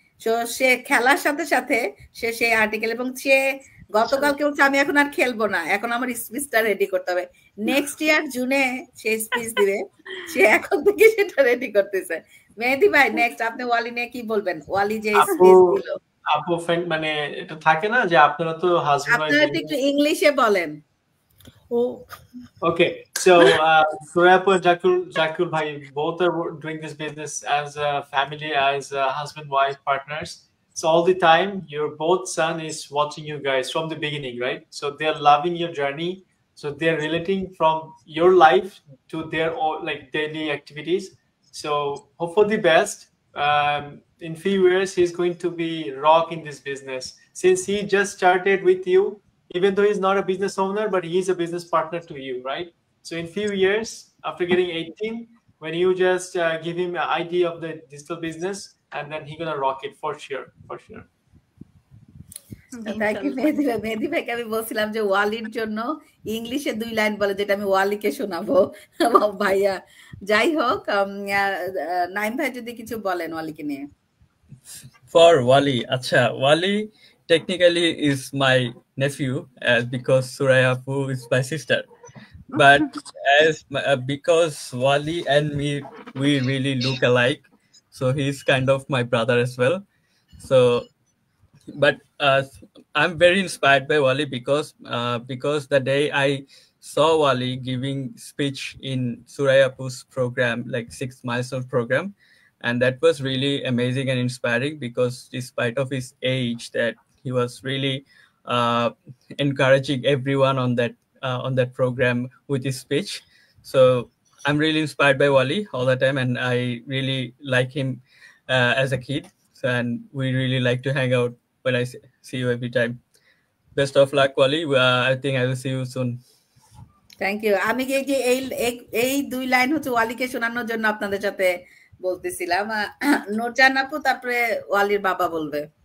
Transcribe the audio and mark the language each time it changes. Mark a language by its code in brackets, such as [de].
[bn] তো সে খেলার সাথে সাথে সে সেই আর্টিকেল, এবং সে গতকালকে বলছে আমি এখন আর খেলবো না, এখন আমার স্পিচটা রেডি করতে হবে, নেক্সট ইয়ার জুনে সে স্পিচ দিবে, সে এখন থেকে সেটা রেডি করতেছে। মেহেদী ভাই নেক্সট আপনি ওয়ালি নিয়ে কি বলবেন? ওয়ালি যে স্পিচ দিল, আপু মানে এটা থাকে না যে আপনারা তো হাজবেন্ড ওয়াইফ, আপনারা একটু ইংলিশে বলেন। [en] Okay, so Suraiappu and Jakul bhai, both are doing this business as a family, as husband-wife partners. So all the time, your both son is watching you guys from the beginning, right? So they're loving your journey. So they're relating from your life to their like daily activities. So hope for the best. In few years, he's going to be rock in this business. Since he just started with you, even though he's not a business owner, but he's a business partner to you, right? So in few years, after getting 18, when you just give him an idea of the digital business, and then he's gonna rock it for sure. [bn] Thank you মেহেদী ভাইকে আমি বলছিলাম যে ওয়ালির জন্য ইংলিশে 2 line বলে, যেটা আমি ওয়ালিকে শোনাবো ভাইয়া। যাই হোক, নাইম ভাই যদি কিছু বলেন ওয়ালিকে নিয়ে। ফর ওয়ালি, আচ্ছা, [en] Wali technically is my nephew, because Suraiappu is my sister, but because Wali and me, we really look alike, so he's kind of my brother as well. So but I'm very inspired by Wali because the day I saw Wali giving speech in Suraiappu's program, like 6 milestone program, and that was really amazing and inspiring, because despite of his age, that he was really encouraging everyone on that program with his speech. So I'm really inspired by Wally all the time, and I really like him as a kid. So, and we really like to hang out when I see you every time. Best of luck, Wally. I think I will see you soon. Thank you. [bn] আমি এই যে এই 2 line হচ্ছে ওয়ালিকে শোনানোর জন্য আপনাদের সাথে বলতেছিলাম। নূরজাহান আপু তারপরে ওয়ালির বাবা বলবে।